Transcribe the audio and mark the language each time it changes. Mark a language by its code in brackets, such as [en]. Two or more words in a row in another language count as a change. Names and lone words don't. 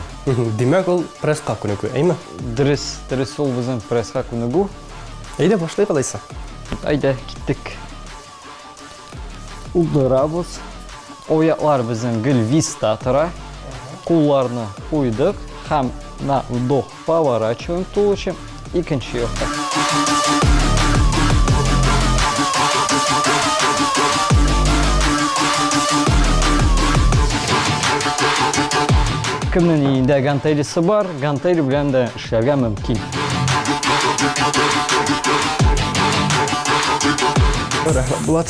[tt] Димәк ул пресска күнегү, әйме? Дөрес ул безнең пресска күнегү. Әйдә башлыйк алайса. Әйдә, киттек. Улдырабыз. Аяклар безнең гел виста тора. Кулларны куйдык һәм [ru] на вдох поворачиваем туловище. [tt] Икенче якка. Кемнең инде гантелисы бар, гантели белән дә эшләргә мөмкин. Рәхмәт, Булат.